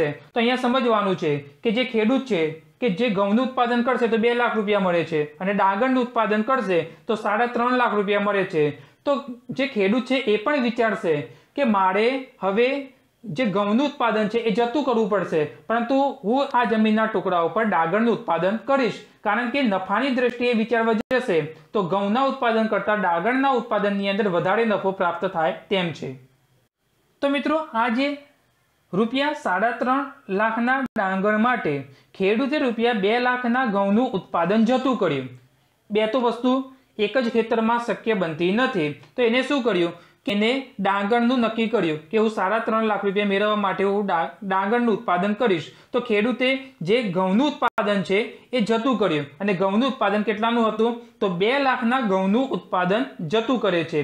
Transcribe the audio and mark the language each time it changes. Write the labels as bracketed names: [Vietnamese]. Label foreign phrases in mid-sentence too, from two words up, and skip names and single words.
[Gujarati] તો અહીંયા સમજવાનું છે કે જે ખેડૂત છે કે જે ઘઉંનું ઉત્પાદન કરશે તો 2 લાખ રૂપિયા મળે છે અને ડાંગરનું ઉત્પાદન કરશે તો 3.5 લાખ રૂપિયા મળે છે। તો જે ખેડૂત છે એ પણ વિચારશે કે મારે હવે જે ઘઉંનું ઉત્પાદન છે એ જતું કરવું પડશે પરંતુ હું આ જમીનના ટુકડા પર ડાંગરનું ઉત્પાદન કરીશ કારણ કે નફાની દૃષ્ટિએ વિચારવા જશે તો ઘઉંના ઉત્પાદન કરતા ડાંગરના ઉત્પાદનની અંદર વધારે નફો પ્રાપ્ત થાય તેમ છે। તો મિત્રો આજ રૂપિયા 3.5 લાખના ડાંગર માટે ખેડૂતે રૂપિયા 2 લાખના ઘઉંનું ઉત્પાદન જતું કર્યું। બે તો વસ્તુ એક જ ખેતરમાં શક્ય બનતી નથી તો એને શું કર્યું એને ડાંગરનું નક્કી કર્યું કે હું 3.5 લાખ રૂપિયા મેળવવા માટે હું ડાંગરનું ઉત્પાદન કરીશ, તો ખેડૂતે જે ઘઉંનું ઉત્પાદન છે એ જતું કર્યું અને ઘઉંનું ઉત્પાદન કેટલાનું હતું તો 2 લાખના ઘઉંનું ઉત્પાદન જતું કરે છે।